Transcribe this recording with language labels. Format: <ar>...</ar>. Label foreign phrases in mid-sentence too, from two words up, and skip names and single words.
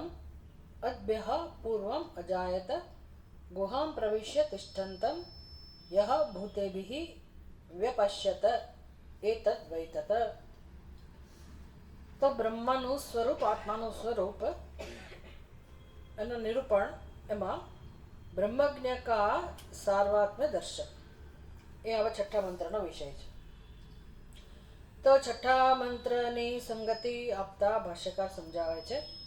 <sa>अद्भ्यः पूर्वम् अजायत गुहां प्रविश्य तिष्ठन्तं यः भूतेभिः व्यपश्यत एतद् वै तत्.</sa> <gu>तो બ્રહ્મનું સ્વરૂપ, આત્માનું સ્વરૂપ એનું નિરૂપણ એમાં બ્રહ્મજ્ઞ કા સાર્વાત્મ્ય દર્શન એ હવે છઠ્ઠા મંત્રનો વિષય છે. તો છઠ્ઠા મંત્રની સંગતિ આપતા ભાષ્યકાર સમજાવે છે.</gu>